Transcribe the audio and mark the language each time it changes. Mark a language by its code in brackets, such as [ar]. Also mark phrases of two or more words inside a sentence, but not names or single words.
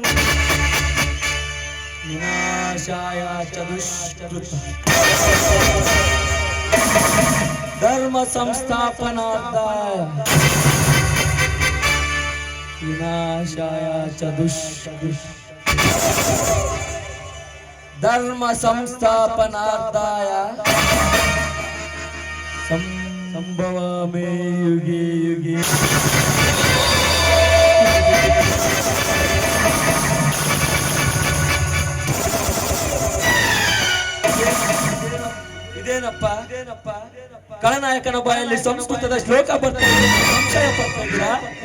[sa] विनाशाय च दुष्कृतां धर्म संस्थापनार्थाय विनाशाय च धर्म संस्थापनार्थाय संभवामि युगे युगे [kn] ಇದೇನಪ್ಪ ಕಳನಾಯಕನ ಬಾಯಲ್ಲಿ ಸಂಸ್ಕೃತದ ಶ್ಲೋಕ ಬರ್ತಾ ಇದೆ, ಸಂಶಯ ಪಡ್ತಾ ಇದ್ದೀರಾ?